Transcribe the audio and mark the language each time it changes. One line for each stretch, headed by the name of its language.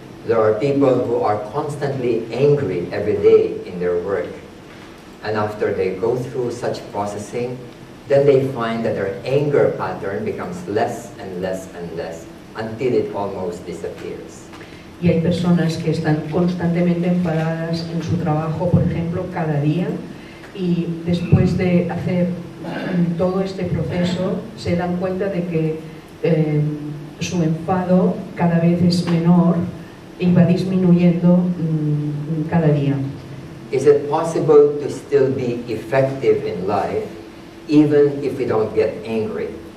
English: There are people who are constantly angry every day in their work. And after they go through such processing, then they find that their anger pattern becomes less and less and less until it almost disappears.
Spanish: Y hay personas que están constantemente enfadadas en su trabajo, por ejemplo, cada día, y después de hacer todo este proceso se dan cuenta de que su enfado cada vez es menor y va disminuyendo cada día.
English: Is it possible to still be effective in life even if we don't get angry?